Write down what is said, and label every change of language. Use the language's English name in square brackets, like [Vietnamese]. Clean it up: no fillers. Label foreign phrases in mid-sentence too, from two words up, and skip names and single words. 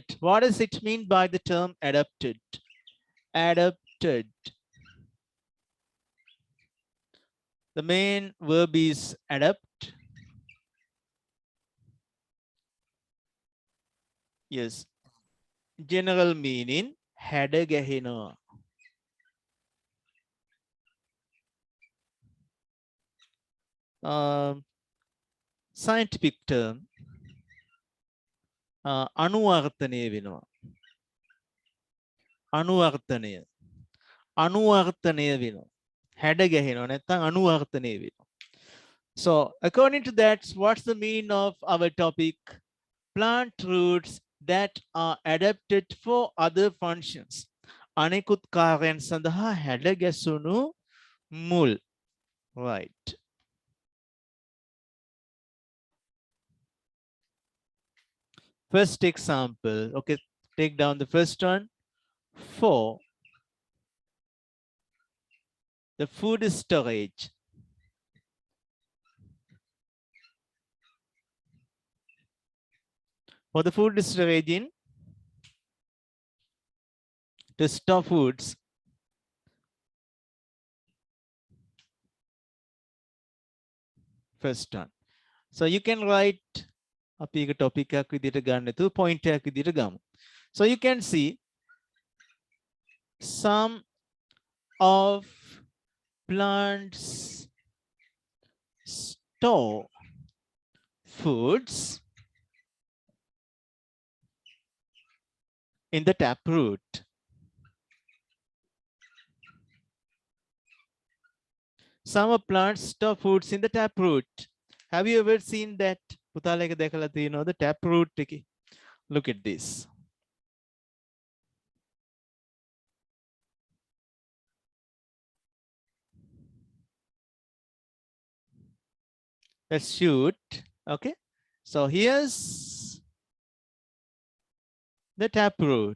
[English] What does it mean by the term adapted? Adapted. The main verb is adapt. Yes. General meaning. [Sinhala] හැඩ ගැහෙනවා. [English] Scientific term [Sinhala] අනුවර්තනය වෙනවා. අනුවර්තනය වෙනවා. හැඩ ගැහෙනවා නැත්නම් අනුවර්තනය වෙනවා. [English] So according to that, what's the meaning of our topic? Plant roots that are adapted for other functions. [Sinhala] අනෙකුත් කාර්යයන් සඳහා හැඩ ගැසුණු මුල්. [English] Right. First example. Okay, take down the first one. For the food storage. For the food storage in to store foods. First one. So you can write [Sinhala] අපි එක topic එකක් විදිහට ගන්න නැතුව point එකක් විදිහට ගමු. [English] So you can see some of plants store foods in the taproot. Some plants store foods in the taproot. Have you ever seen that? [Sinhala] පුතාලා එක දැකලා තියෙනවද taproot එකේ? [English] Look at this. Let's shoot. Okay. So here's the taproot.